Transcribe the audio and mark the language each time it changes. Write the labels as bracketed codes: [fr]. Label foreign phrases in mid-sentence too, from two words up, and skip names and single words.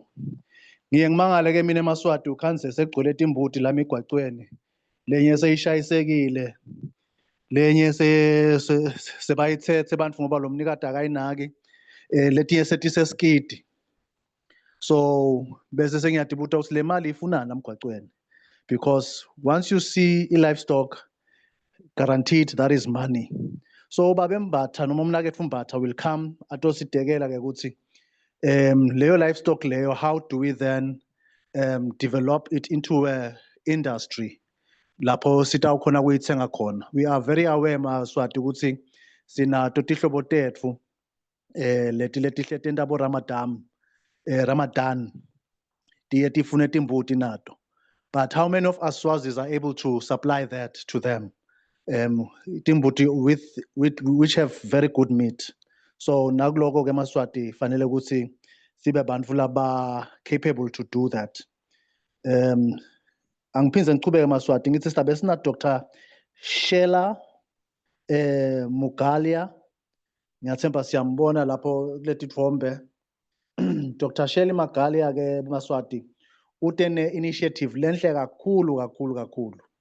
[ss] Ngiye ngimangale ke mina eMaswati ukhanze segcwele timbuti la emigwacweni, lenye seyishayisekile, lenye sebayithethe abantu ngoba lo mnikati akayinaki, letinye setiseskidi. So bese sengiyadibuta ukuthi le mali ifunana emgwacweni, [en] because once you see livestock guaranteed that is money. [ss] So Babe Mbatha noma umnakethu Mbatha [en] will come [ss] atosidekela ke ukuthi Leyo livestock leyo, [en] how do we then develop it into a industry [ss] lapho sitawukhona kuyithenga khona? [en] We are very aware [ss] Maswati ukuthi sinato tihlobo tetfu letihle tentabo Ramadan tiye tifune timbuti nato. [en] But how many of us Swazis are able to supply that to them? Timbuti which have very good meat. [ss] So nakuloko ke Maswati fanele ukuthi sibe bantfu laba [en] capable to do that. [ss] Angiphindze ngichubeke Maswati ngithi silabe sina Dr. Shela Mugalia, ngiyathemba siyambona lapho kuleti thombe. Dr. Shela Mugalia ke Maswati utene initiative lenhle kakhulu.